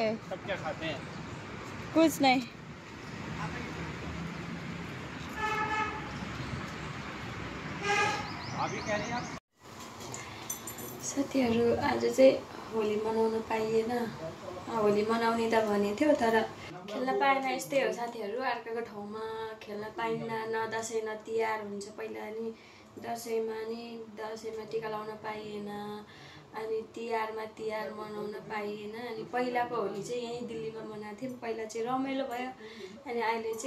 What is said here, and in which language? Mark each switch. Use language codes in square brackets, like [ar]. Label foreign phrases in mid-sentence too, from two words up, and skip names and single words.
[hi] सब क्या खाते हैं कुछ नहीं अभी कह रही हैं आप [ne] साथीहरू आज चाहिँ होली मनाउन पाइएन होली मनाउने त भनेको थियो तर खेल्न पाएन यस्तै हो साथीहरू अर्काको ठाउँमा खेल्न पाइन्न न दसैँ न तिहार हुन्छ पहिला नि दसैँमा टिका लाउन पाइएन अनि तिहारमा तिहार मनाउन पाइएन अनि पहिलाको होली चाहिँ यहीँ दिल्लीमा मनाएको थियौँ पहिला चाहिँ रमाइलो भयो अनि अहिले चाहिँ